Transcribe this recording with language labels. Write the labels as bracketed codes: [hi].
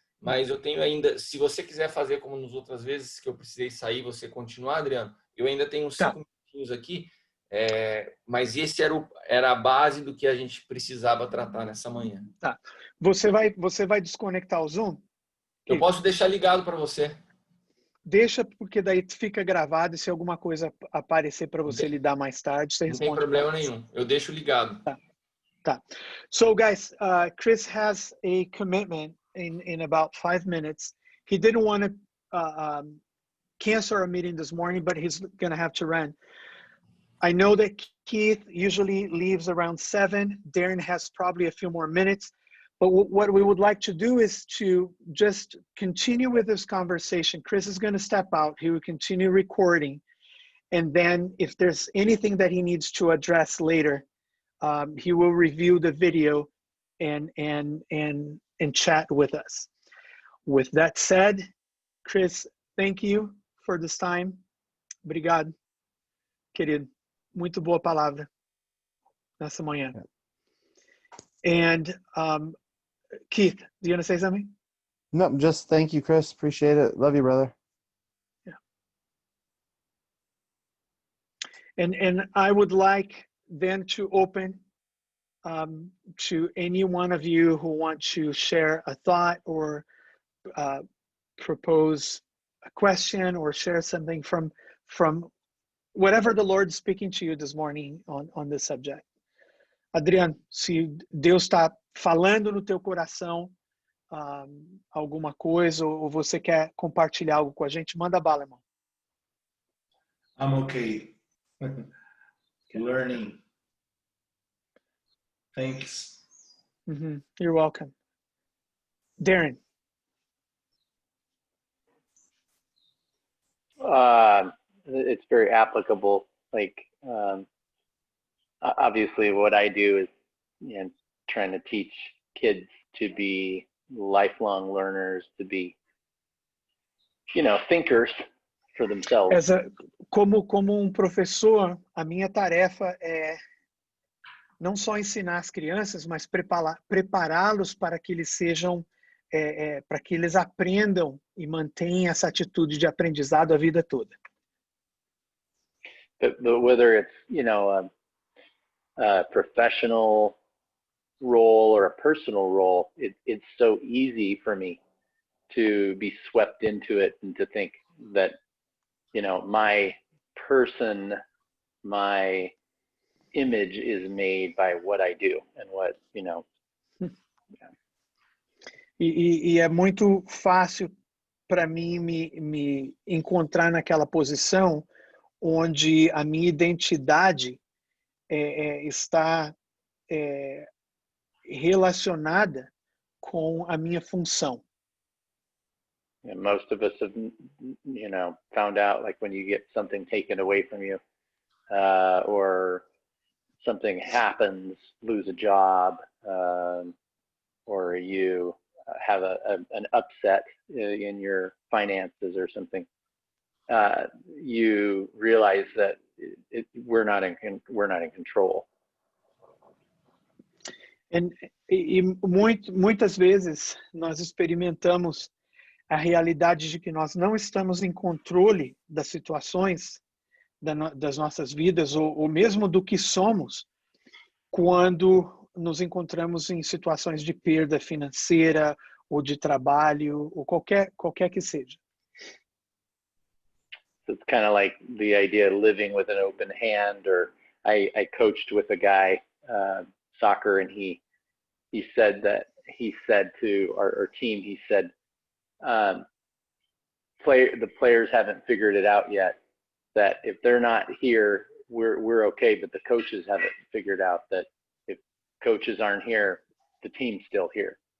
[pt] Mas eu tenho ainda, se você quiser fazer como nas outras vezes que eu precisei sair, você continuar, Adriano, eu ainda tenho 5 minutinhos aqui, mas esse era a base do que a gente precisava tratar nessa manhã. Tá. Você vai desconectar o Zoom? Eu posso deixar ligado para você. Deixa, porque daí fica gravado e se alguma coisa aparecer para você lidar mais tarde, você responde. Não tem problema nenhum. Eu deixo ligado. Tá. [en] So guys, Chris has a commitment in about 5 minutes. He didn't want to cancel our meeting this morning, but he's going to have to run. I know that Keith usually leaves around 7. Darren has probably a few more minutes. But what we would like to do is to just continue with this conversation. Chris is going to step out. He will continue recording. And then if there's anything that he needs to address later, he will review the video and chat with us. With that said, Chris, thank you for this time. [pt] Obrigado, querido. Muito boa palavra nessa manhã. [en] And Keith, do you want to say something? No, just thank you, Chris. Appreciate it. Love you, brother. Yeah. And I would like then to open to any one of you who want to share a thought or propose a question or share something from whatever the Lord's speaking to you this morning on this subject. [pt] Adriano, se Deus está falando no teu coração alguma coisa ou você quer compartilhar algo com a gente, manda bala, irmão. [en] I'm okay. Learning. Thanks. You're welcome. Darren. It's very applicable. Like, obviously what I do is, trying to teach kids to be lifelong learners, to be, thinkers for themselves. [pt] Como professor, a minha tarefa é não só ensinar as crianças, mas prepará-los para que eles sejam, para que eles aprendam e mantenham essa atitude de aprendizado a vida toda. [en] But whether it's, a professional role or a personal role, it's so easy for me to be swept into it and to think that, my person, my image is made by what I do and what, [pt] E é muito fácil para mim me encontrar naquela posição onde a minha identidade está relacionada com a minha função. [en] And most of us have, found out, like when you get something taken away from you, or something happens, lose a job, or you have an upset in your finances or something, you realize that we're not in control. [pt] E muitas vezes nós experimentamos a realidade de que nós não estamos em controle das situações das nossas vidas, ou mesmo do que somos, quando nos encontramos em situações de perda financeira ou de trabalho, ou qualquer que seja. [en] So it's kind of like the idea of living with an open hand. Or I coached with a guy, soccer, and he said to our team, he said, the players haven't figured it out yet, that if they're not here, we're okay, but the coaches haven't figured out that if coaches aren't here, the team's still here.